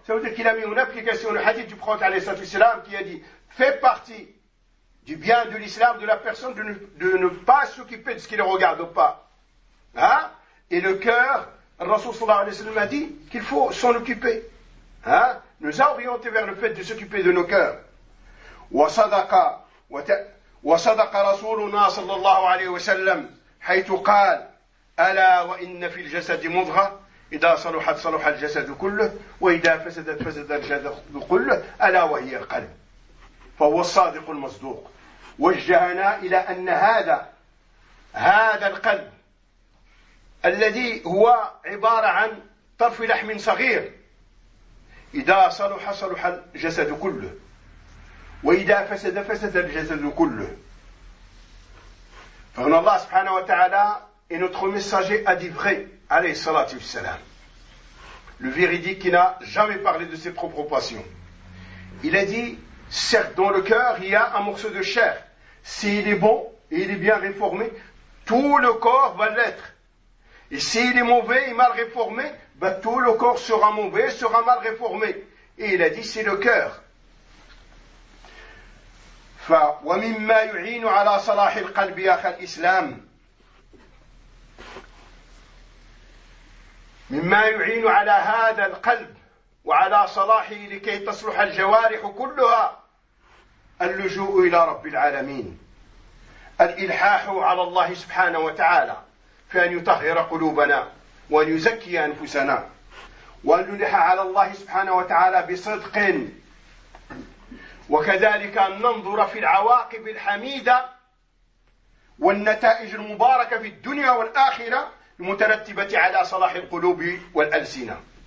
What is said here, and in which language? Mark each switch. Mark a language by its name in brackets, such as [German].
[French] Ça veut dire qu'il a mis une application, le hadith du prophète qui a dit, fais partie du bien de l'islam, de la personne, de ne pas s'occuper de ce qu'il ne regarde pas. Hein? Et le cœur, le Rasoul a dit qu'il faut s'en occuper. Hein? Nous a orienté vers le fait de s'occuper de nos cœurs. [Arabic] وَصَدَقَ رَسُولُنَا صَلَّى اللَّهُ عَلَيْهِ وَسَلَّمْ حيث قال ألا وإن في الجسد مضغة إذا صلحت صلح الجسد كله وإذا فسدت فسد الجسد كله ألا وهي القلب فهو الصادق المصدوق وجهنا إلى أن هذا القلب الذي هو عبارة عن طرف لحم صغير إذا صلح صلح الجسد كله وإذا فسد فسد الجسد كله. فهنا الله سبحانه وتعالى [French] et notre messager a dit vrai, alayhi salatu wassalam. Le véridique qui n'a jamais parlé de ses propres passions. Il a dit, certes, dans le cœur, il y a un morceau de chair. S'il est bon et il est bien réformé, tout le corps va l'être. Et s'il est mauvais et mal réformé, ben, tout le corps sera mauvais, sera mal réformé. Et il a dit, c'est le cœur. [Arabic] وَمِمَّا يُعِينُ عَلَى صَلَاحِ الْقَلْبِ أَخَ الْإِسْلَامِ مما يعين على هذا القلب وعلى صلاحه لكي تصلح الجوارح كلها اللجوء إلى رب العالمين، الإلحاح على الله سبحانه وتعالى في أن يطهر قلوبنا وأن يزكي أنفسنا، وأن نلح على الله سبحانه وتعالى بصدق، وكذلك أن ننظر في العواقب الحميدة والنتائج المباركة في الدنيا والآخرة المترتبة على صلاح القلوب والألسنة.